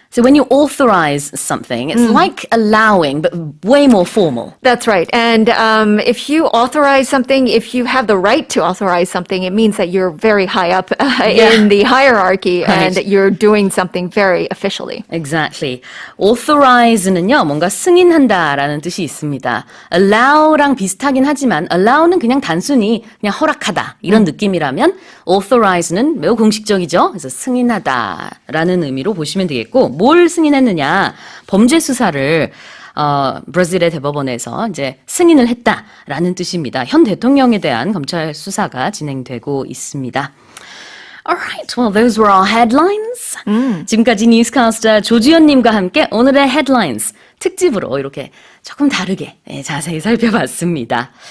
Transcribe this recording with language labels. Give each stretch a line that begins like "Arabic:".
English: So when you authorize something, it's like allowing, but way more formal. That's right. And if you authorize something, if you have the right to authorize something, it means that you're very high up in the hierarchy and that you're doing something very officially. Exactly.
Korean: Authorize는요, 뭔가 승인한다라는 뜻이 있습니다. Allow랑 비슷하긴 하지만 allow는 그냥 단순히 그냥 허락하다 이런 느낌이라면 authorize는 매우 공식적이죠. 그래서 승인하다라는 의미로 보시면 되겠고 뭘 승인했느냐? 범죄 수사를 브라질의 대법원에서 이제 승인을 했다라는 뜻입니다. 현 대통령에 대한 검찰 수사가 진행되고 있습니다.
English: Alright, well, those were our headlines.
Korean: 지금까지 뉴스캐스터 조주연님과 함께 오늘의 headlines 특집으로 이렇게 조금 다르게 자세히 살펴봤습니다.